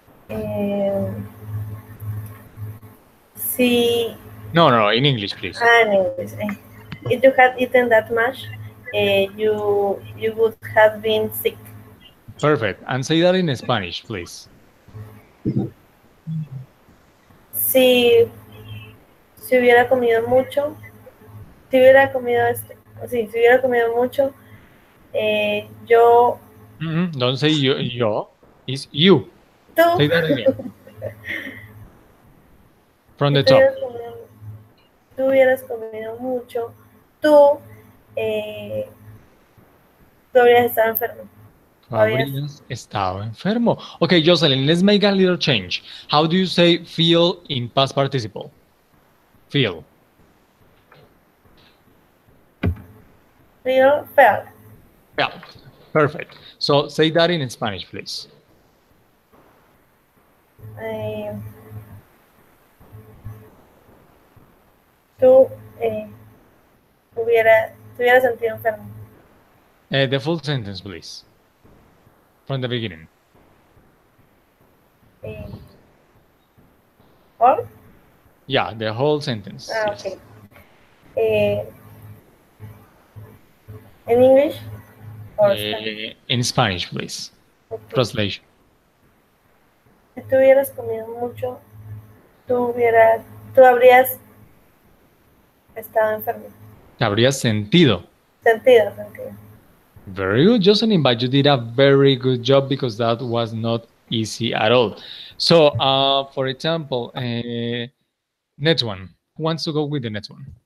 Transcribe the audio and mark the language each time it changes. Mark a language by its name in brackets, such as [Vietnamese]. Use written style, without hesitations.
[English] Um, see, No, no, in English, please. anyways, if you had eaten that much, you would have been sick. Perfect. And say that in Spanish, please. [Spanish] Si, si hubiera comido mucho, si hubiera comido sí, si hubiera comido mucho, yo, [English] Don't say yo. It's you. [Spanish] tú, [English] Say that again. From [Spanish] si [English] the top. [Spanish] tú hubieras comido mucho, tú, eh, tú habrías estado enfermo. Habrías, Habrías estado enfermo. [English] Okay, Jocelyn, let's make a little change. How do you say feel in past participle? Feel. feel, felt. Felt. Perfect. So say that in Spanish, please. [Spanish] Eh, tú te hubieras sentido enfermo. [English] The full sentence, please. From the beginning. Eh, ¿Or? Yeah, the whole sentence. Ah, Yes. ok. Eh, ¿En English? Or Spanish? In Spanish, please. Okay. Translation. [Spanish] Si tú hubieras comido mucho, tú habrías estado enfermo. Te habrías sentido. Sentido, sentido. [English] Very good, Jocelyn, but you did a very good job because that was not easy at all. So, for example, next one. Who wants to go with the next one?